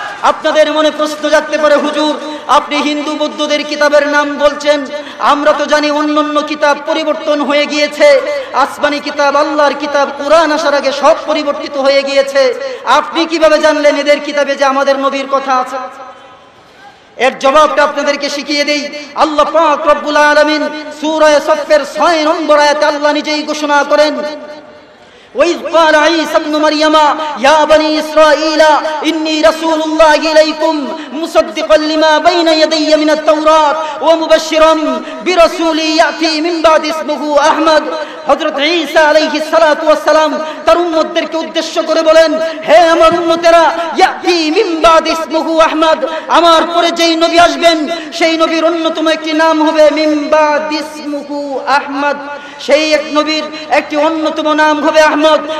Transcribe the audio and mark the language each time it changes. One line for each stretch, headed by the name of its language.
Bangla: আপনাদের মনে প্রশ্ন জাগতে পারে, হুজুর আপনি হিন্দু বৌদ্ধদের কিতাবের নাম বলছেন, আমরা তো জানি অন্যান্য কিতাব পরিবর্তন হয়ে গিয়েছে, আসমানি কিতাব, আল্লাহর কিতাব, কুরআন আসার আগে সব পরিবর্তিত হয়ে গিয়েছে, আপনি কিভাবে জানলেন এদের কিতাবে যে আমাদের নবীর কথা আছে? এর জবাবটা আপনাদেরকে শিখিয়ে দেই। আল্লাহ পাক রব্বুল আলামিন সূরা সফের 6 নম্বর আয়াতে আল্লাহ নিজেই ঘোষণা করেন,
Arabic: وإذ قال عيسى ابن مريم يا بني إسرائيل إني رسول الله إليكم مصدقا لما بين يدي من التوراة ومبشرا برسول يأتي من بعد اسمه أحمد।
Bangla: হযরত ঈসা আলাইহিস সালাতু ওয়াস সালাম তার উম্মতদেরকে উদ্দেশ্য করে বলেন, হে আমার উম্মতেরা,
Arabic: ইয়াতি মিন বাদ ইসমুহু আহমদ,
Bangla: আমার পরে যেই নবী আসবেন সেই নবীর অন্যতম একটি নাম হবে
Arabic: মিন বাদ ইসমুহু আহমদ,
Bangla: সেই এক নবীর একটি অন্যতম নাম হবে আহমদ।